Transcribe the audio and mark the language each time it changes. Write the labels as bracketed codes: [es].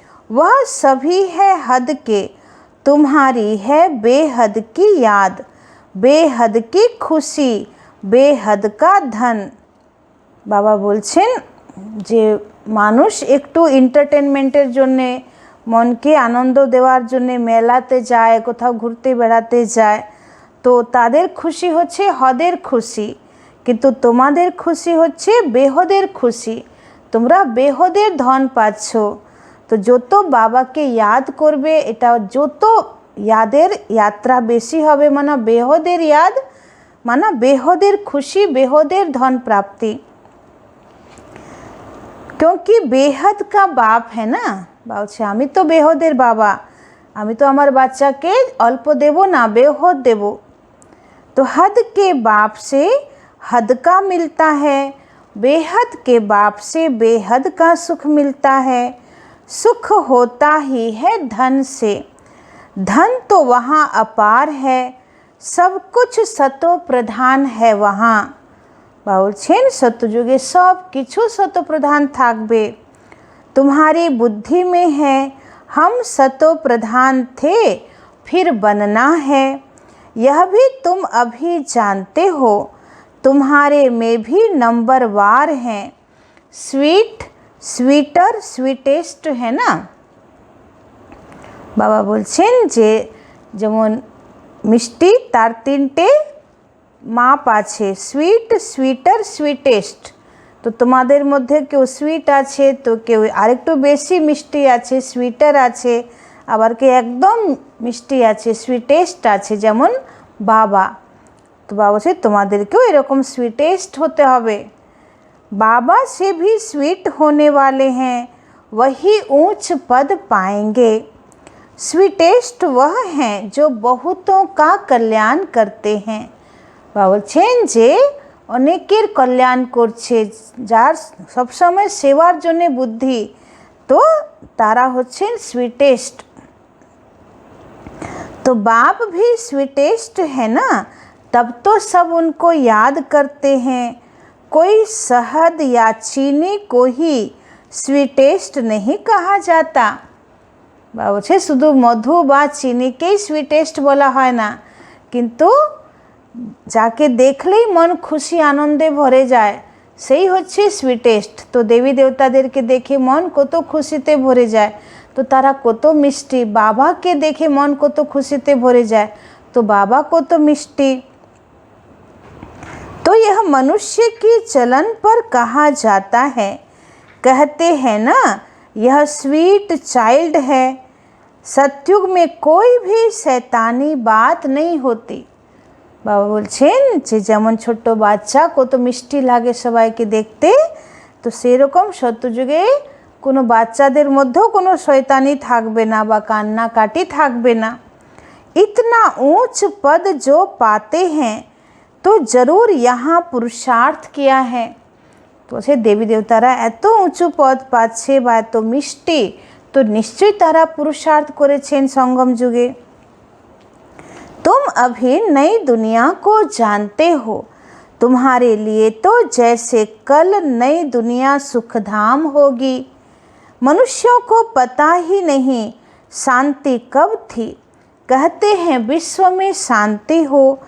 [hi] वह सभी है हद के, तुम्हारी है बेहद की याद, बेहद की खुशी, बेहद का धन। [bn] बाबा बोलছেন যে মানুষ একটু এন্টারটেনমেন্টের জন্যে, মনকে আনন্দ দেওয়ার জন্যে মেলাতে যায়, কোথাও ঘুরতে বেড়াতে যায়, তো তাদের খুশি হচ্ছে হদের খুশি, কিন্তু তোমাদের খুশি হচ্ছে বেহদের খুশি। তোমরা বেহদের ধন পাচ্ছ। তো যত বাবাকে ইয়াদ করবে, এটা যত यादेर यात्रा बेसी होबे, माना बेहदेर याद, माना बेहदेर खुशी, बेहदेर धन प्राप्ति। [hi] क्योंकि बेहद का बाप है ना। [bn] বলছে আমি তো বেহদের বাবা, আমি তো আমার বাচ্চাকে অল্প দেব না, বেহদ দেব। [hi] तो हद के बाप से हद का मिलता है, बेहद के बाप से बेहद का सुख मिलता है। सुख होता ही है धन से। धन तो वहाँ अपार है, सब कुछ सतो प्रधान है वहाँ। [bn] বলছেন সত্যযুগে सब किछु सतो प्रधान থাকবে। [hi] तुम्हारी बुद्धि में है, हम सतो प्रधान थे, फिर बनना है। यह भी तुम अभी जानते हो, तुम्हारे में भी नंबरवार हैं। स्वीट स्वीटर स्वीटेस्ट है ना। [bn] बाबा बोलছেন যে যেমন মিষ্টি তার তিনটে মাপ আছে, সুইট, সুইটার, সুইটেস্ট। তো তোমাদের মধ্যে কেউ সুইট আছে, তো কেউ আরেকটু বেশি মিষ্টি আছে, সুইটার আছে, আবার কেউ একদম মিষ্টি আছে, সুইটেস্ট আছে, যেমন বাবা। তো বাবা বলছে তোমাদেরকেও এরকম সুইটেস্ট হতে হবে। [hi] बाबा से भी स्वीट होने वाले हैं, वही ऊंच पद पाएंगे। स्वीटेस्ट वह हैं जो बहुतों का कल्याण करते हैं। [bn] बाबा বলছেন যে অনেকের কল্যাণ করছে, যার সবসময় সেবার জন্য বুদ্ধি, তো তারা হচ্ছেন स्वीटेस्ट। [hi] तो बाप भी स्वीटेस्ट है ना, तब तो सब उनको याद करते हैं। कोई शहद या चीनी को ही स्वीटेस्ट नहीं कहा जाता। [bn] বলছে শুধু মধু বা চিনিকেই সুইটেস্ট বলা হয় না, কিন্তু যাকে দেখলেই মন খুশি আনন্দে ভরে যায় সেই হচ্ছে সুইটেস্ট। তো দেবী দেবতাদেরকে দেখে মন কত খুশিতে ভরে যায়, তো তারা কত মিষ্টি। বাবাকে দেখে মন কত খুশিতে ভরে যায়, তো বাবা কত মিষ্টি। [hi] तो यह मनुष्य की चलन पर कहा जाता है। कहते हैं ना, यह स्वीट चाइल्ड है। सतयुग में कोई भी शैतानी बात नहीं होती। [bn] বাবা বলছেন যে যেমন ছোট্ট বাচ্চা কত মিষ্টি লাগে সবাইকে দেখতে, তো সেরকম সত্যযুগে কোনো বাচ্চাদের মধ্যেও কোনো শয়তানি থাকবে না বা কান্নাকাটি থাকবে না। [hi] इतना ऊंच पद जो पाते हैं तो जरूर यहाँ पुरुषार्थ किया है। [bn] তো সে দেবী দেবতারা এত উঁচু পদ পাচ্ছে বা এত মিষ্টি, তো নিশ্চয়ই তারা পুরুষার্থ করেছেন সঙ্গম যুগে। [hi] तुम अभी नई दुनिया को जानते हो, तुम्हारे लिए तो जैसे कल नई दुनिया सुखधाम होगी। मनुष्यों को पता ही नहीं शांति कब थी, कहते हैं विश्व में शांति हो।